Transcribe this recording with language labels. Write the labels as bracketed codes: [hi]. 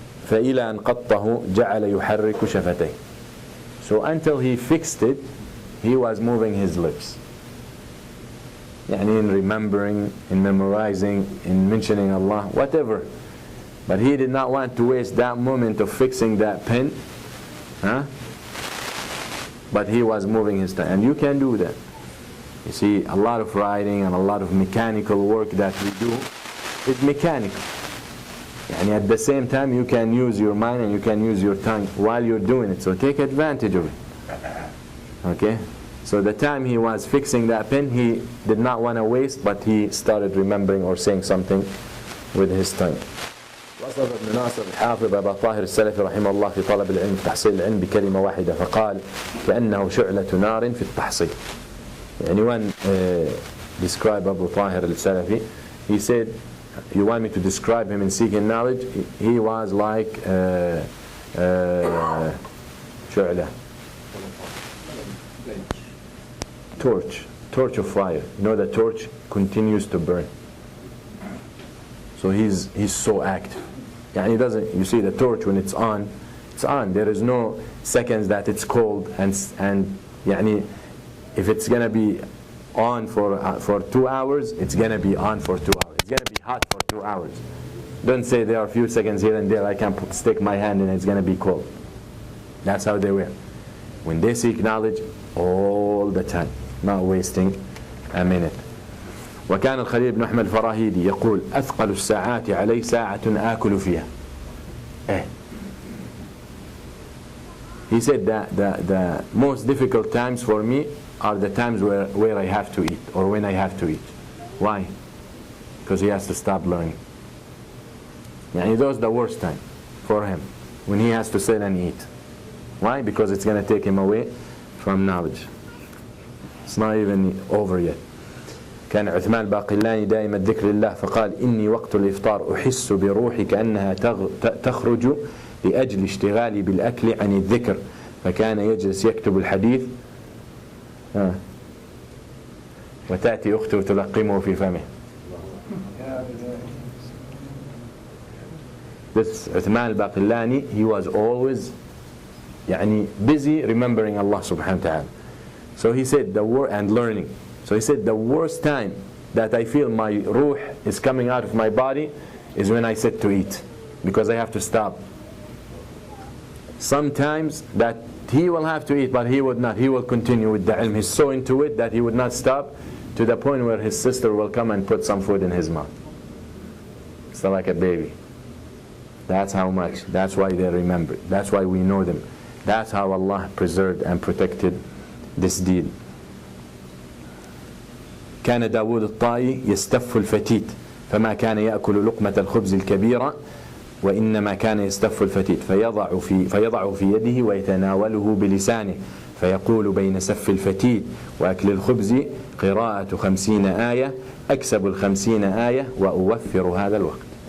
[ar] فإلى أن قطه جعل يحرك شفتيه. [en] So until he fixed it, he was moving his lips. [ar] يعني [en] in remembering, in memorizing, in mentioning Allah, whatever. But he did not want to waste that moment of fixing that pen. But he was moving his tongue. And you can do that. You see, a lot of writing and a lot of mechanical work that we do is mechanical. And at the same time you can use your mind and you can use your tongue while you're doing it. So take advantage of it. Okay? So the time he was fixing that pen, he did not want to waste, but he started remembering or saying something with his tongue. [ar] وصف ابن ناصر الحافظ أبا طاهر السلفي رحمه الله في طلب العلم تحصيل العلم بكلمة واحدة فقال كأنه شعلة نار في التحصيل. يعني [en] when describe Abu Tahir al-Salafi, he said, you want me to describe him in seeking knowledge? He was like شعلة, torch of fire. You know the torch continues to burn. So he's so active. [ar] يعني [en] he doesn't. You see the torch when it's on. There is no seconds that it's cold and [ar] يعني [en] if it's gonna be on for 2 hours, it's gonna be on for 2 hours. It's gonna be hot for 2 hours. Don't say there are a few seconds here and there I can stick my hand and it's gonna be cold. That's how they were. When they seek knowledge, all the time, not wasting a minute. [ar] وكان الخليل بن أحمد الفراهيدي يقول أثقل الساعات علي ساعة آكل فيها. [en] He said that the most difficult times for me are the times where I have to eat or when I have to eat. Why? Because he has to stop learning. Yani those are the worst time for him, when he has to sit and eat. Why? Because it's going to take him away from knowledge. It's not even over yet. [ar] كان عثمان الباقلاني دائما ذكر الله فقال إني وقت الإفطار أحس بروحي كأنها تخرج لأجل اشتغالي بالأكل عن الذكر فكان يجلس يكتب الحديث وتأتي أخته تلقمه في فمه. [en] This Uthman al-Baqillani, he was always [ar] يعني [en] busy remembering Allah subhanahu wa ta'ala. So he said and learning. So he said the worst time that I feel my ruh is coming out of my body is when I sit to eat, because I have to stop. Sometimes that he will have to eat, but he would not. He will continue with the ilm. He's so into it that he would not stop, to the point where his sister will come and put some food in his mouth. It's like a baby. That's how much. That's why they remember. That's why we know them. That's how Allah preserved and protected this deed. [ar] كان داود الطائي يستف الفتيت فما كان يأكل لقمة الخبز الكبيرة وإنما كان يستف الفتيت فيضع في يده ويتناوله بلسانه فيقول بين سف الفتيت وأكل الخبز قراءة 50 آية أكسب 50 آية وأوفر هذا الوقت.